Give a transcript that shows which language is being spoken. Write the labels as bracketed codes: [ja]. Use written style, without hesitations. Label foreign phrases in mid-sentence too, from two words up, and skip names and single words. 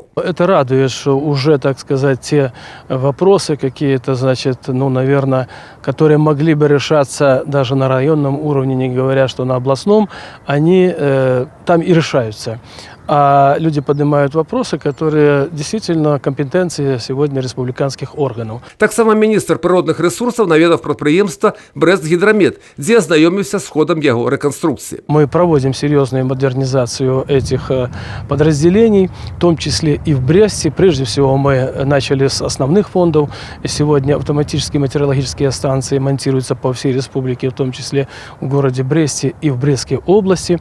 [ru] Это радует, что уже, так сказать, те вопросы какие-то, значит, ну, наверное, которые могли бы решаться даже на районном уровне, не говоря, что на областном, они там и решаются. А люди поднимают вопросы, которые действительно компетенции сегодня республиканских органов. [be] Таксама міністр прыродных рэсурсаў наведаў прадпрыемства «Брэст-Гідрамет», дзе азнаёміўся з ходам яго рэканструкцыі. [ru] Мы проводим серьезную модернизацию этих подразделений, в том числе и в Бресте. Прежде всего мы начали с основных фондов. Сегодня автоматические метеорологические станции монтируются по всей республике, в том числе в городе Бресте и в Брестской области.